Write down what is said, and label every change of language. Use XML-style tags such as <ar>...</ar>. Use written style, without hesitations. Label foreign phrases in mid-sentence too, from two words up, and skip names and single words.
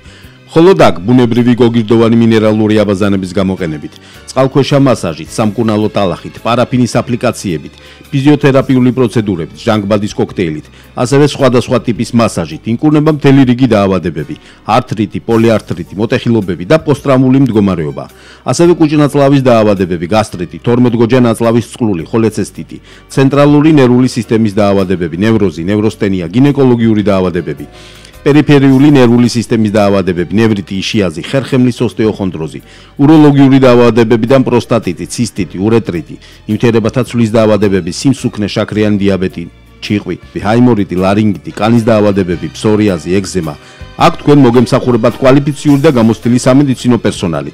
<ka>Холод აქ ბუნებრივი გოგირდოვანი მინერალური აბაზანების გამოყენებით, წყალქვეშა მასაჟით, სამკურნალო ტალახით, პარაფინის აპლიკაციებით, ფიზიოთერაპიული პროცედურებით, ჟანგბადის კოქტეილით, ასევე სხვადასხვა ტიპის მასაჟით ინკურნება მთელი რიგი დაავადებები, ართრიტი, პოლიართრიტი, მოტეხილობები და პოსტტრაუმული მდგომარეობა. ასევე კუჭნაწლავის დაავადებები, გასტრიტი, 12-გოჯა ნაწლავის წყლული, холეცესტიტი, ცენტრალური ნერვული სისტემის დაავადებები, ნევროზი, ნევროსტენია, გინეკოლოგიური დაავადებები. პერიფერიული ნერვული სისტემის დაავადებები, ნევრიტი, იშიაზი, ხერხემლის ოსტეოხონდროზი, უროლოგიური დაავადებებიდან პროსტატიტი, ცისტიტი, ურეტრიტი, ნივთიერებათა ცვლის დაავადებები, სიმსუქნე, შაქრიანი დიაბეტი, ჩიყვი, ჰაიმორიტი, ლარინგიტი, კანის დაავადებები, ფსორიაზი, ეგზემა. აქ თქვენ მოგემსახურებათ კვალიფიციური და გამოცდილი სამედიცინო პერსონალი.</ka>